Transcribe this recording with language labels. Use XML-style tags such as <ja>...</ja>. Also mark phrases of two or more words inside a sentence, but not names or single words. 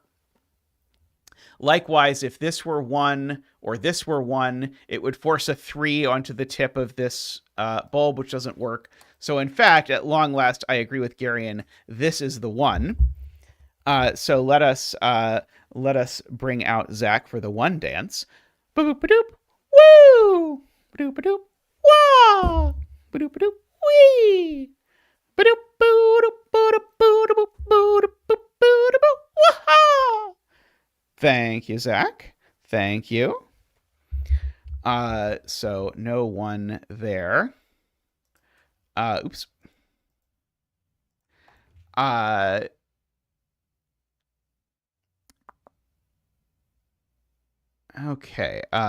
<en>Likewise, if this were 1 or this were 1, it would force a 3 onto the tip of this bulb, which doesn't work. So in fact, at long last, I agree with Garion. This is the 1. So let us bring out Zach for the 1 dance. Boop a doop. Woo! Ba-doop a doop. Wah! Ba-doop a doop. Wee! Ba-doop boo-doop boo-doop boo-doop boo-doop boo-doop boo. Wah! Thank you, Zach. Thank you. So no one there. Oops. Okay.</en>